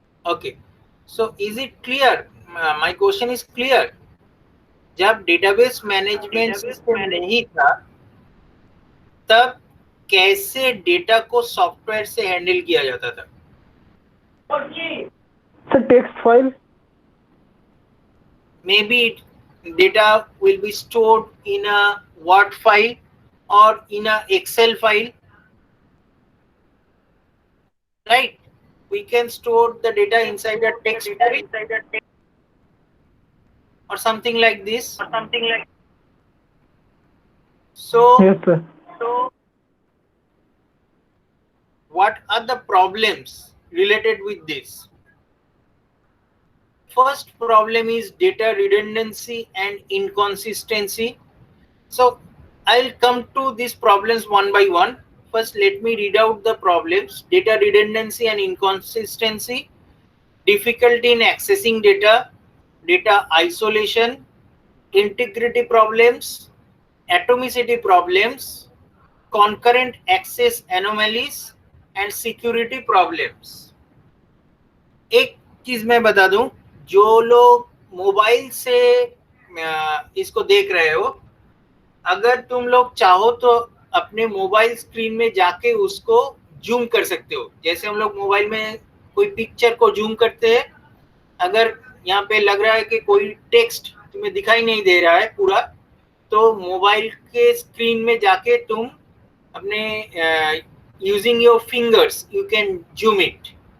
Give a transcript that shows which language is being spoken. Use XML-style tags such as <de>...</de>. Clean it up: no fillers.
<en>Okay, so is it clear? My question is clear.</en> <hi>जब database management system नहीं था तब कैसे डेटा को सॉफ्टवेयर से हैंडल किया जाता था?</hi> <en>Sir text file. Maybe data will be stored in a Word file or in a Excel file, right? We can store the data inside a text file or something like this. So Yes sir. what are the problems related with this? First problem is data redundancy and inconsistency. So I'll come to these problems one by one. First, let me read out the problems. Data redundancy and inconsistency, difficulty in accessing data, data isolation, integrity problems, atomicity problems, concurrent access anomalies, and security problems.</en> <hi>एक चीज मैं बता दूं, जो लोग mobile से इसको देख रहे हो, अगर तुम लोग चाहो तो अपने मोबाइल स्क्रीन में जाके उसको जूम कर सकते हो। जैसे हम लोग मोबाइल में कोई पिक्चर को जूम करते हैं, अगर यहाँ पे लग रहा है कि कोई टेक्स्ट तुम्हें दिखाई नहीं दे रहा है पूरा, तो मोबाइल के स्क्रीन में जाके तुम अपने</hi> <en>Using your fingers you can zoom it.</en>